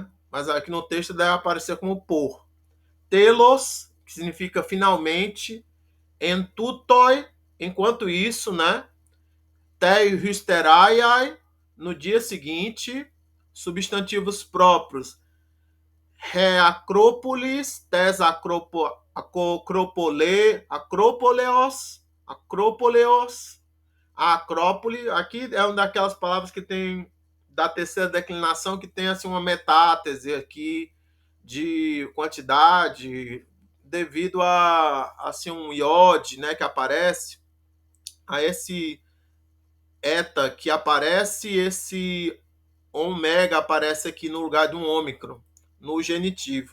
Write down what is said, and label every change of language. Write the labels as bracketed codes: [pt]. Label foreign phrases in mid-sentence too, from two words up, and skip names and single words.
[pt] Mas aqui no texto deve aparecer como por. Telos, que significa finalmente. Entutoi, enquanto isso, né? [el] τῇ ὑστεραίᾳ, [pt] no dia seguinte. Substantivos próprios. [el] ἡ ἀκρόπολις, τῆς ἀκροπόλεως, [pt] a Acrópole, aqui é uma daquelas palavras que tem da terceira declinação que tem assim uma metátese aqui de quantidade devido a assim um iode, né, que aparece, a esse eta que aparece, esse ômega aparece aqui no lugar de um ômicron no genitivo.